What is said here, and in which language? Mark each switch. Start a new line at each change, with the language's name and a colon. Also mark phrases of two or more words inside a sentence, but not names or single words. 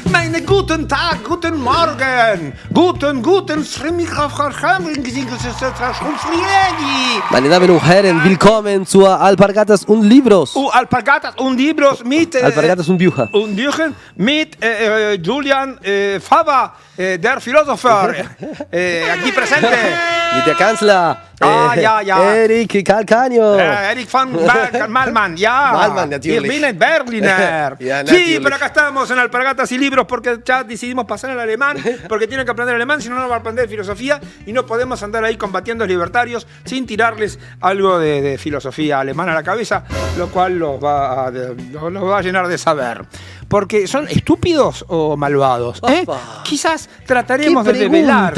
German: Einen guten Tag, guten Morgen, guten Meine Damen und Herren, willkommen zu Alpargatas und Libros. Alpargatas und Libros mit Alpargatas und Bücher. Und Bücher mit Julian Fava, der Philosopher,
Spanish: aquí presente.
German: Mit der Kanzler. Ja. Erik Calcaño. Erik von Malman, ja. Malman, natürlich. Ich bin ein Berliner. Ja,
Spanish: sí,
German: natürlich.
Spanish: pero acá estamos en Alpargatas y Libros porque ya decidimos pasar al alemán, porque tienen que aprender alemán, si no, no van a aprender filosofía y no podemos andar ahí combatiendo a los libertarios sin tirarles algo de filosofía alemana a la cabeza, lo cual los va a llenar de saber. Porque son estúpidos o malvados. Quizás trataremos de develar.